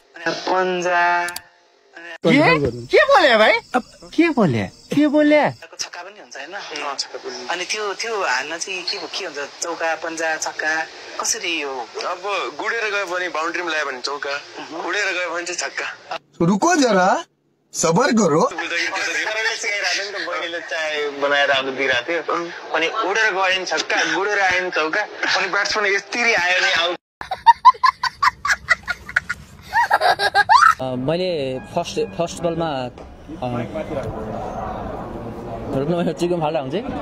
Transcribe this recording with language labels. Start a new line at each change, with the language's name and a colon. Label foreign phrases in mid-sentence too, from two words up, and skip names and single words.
Nepali: के बोले भाइ के बोले छक्का पनि हुन्छ हैन अनि त्यो हान्न चाहिँ के हुन्छ चौका पन्जा छक्का कसरी हो अब गुडेर गयो भने बाउन्ड्रीमा ल्यायो भने चौका गुडेर गयो भने चाहिँ छक्का
Hindi: रुको जरा सबर करो
Nepali: बहिनीले चाय बनाएर अब दिइरहेको थियो अनि उडेर गयो भने छक्का गुडेर आयो भने चौका अनि ब्याट्सम्यान यस्तरी आयो नि आउट मैले फर्स्ट बलमा चिकन फाल्दा हुन्छ